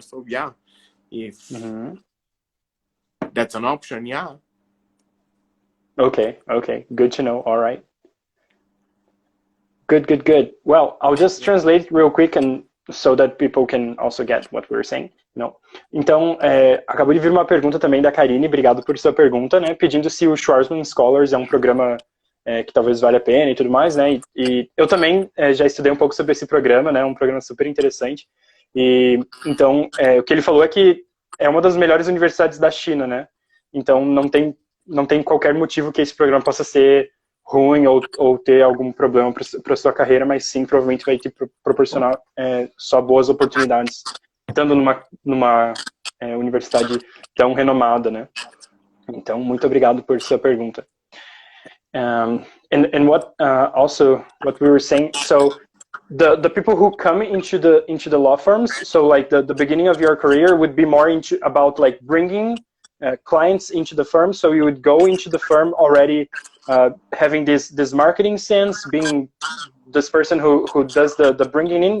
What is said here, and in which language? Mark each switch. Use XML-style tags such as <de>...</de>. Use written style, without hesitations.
<en>So yeah, if that's an option, yeah. Okay, good to know. All right. Good. Well, I'll just translate real quick and so that people can also get what we're saying. No.</en> <pt>Então, acabou de vir uma pergunta também da Karine, obrigado por sua pergunta, né? Pedindo se o Schwarzman Scholars é um programa que talvez valha a pena e tudo mais, né? E eu também já estudei um pouco sobre esse programa, né? Um programa super interessante. E então, o que ele falou é que é uma das melhores universidades da China, né? Então, não tem qualquer motivo que esse programa possa ser ruim ou ter algum problema para sua carreira, mas sim, provavelmente vai te proporcionar só boas oportunidades, estando numa universidade tão renomada, né? Então, muito obrigado por sua pergunta.</pt> <en>And what also what we were saying, so the people who come into the law firms, so like the beginning of your career would be more into about like bringing clients into the firm. So you would go into the firm already having this marketing sense, being this person who does the bringing in.</en>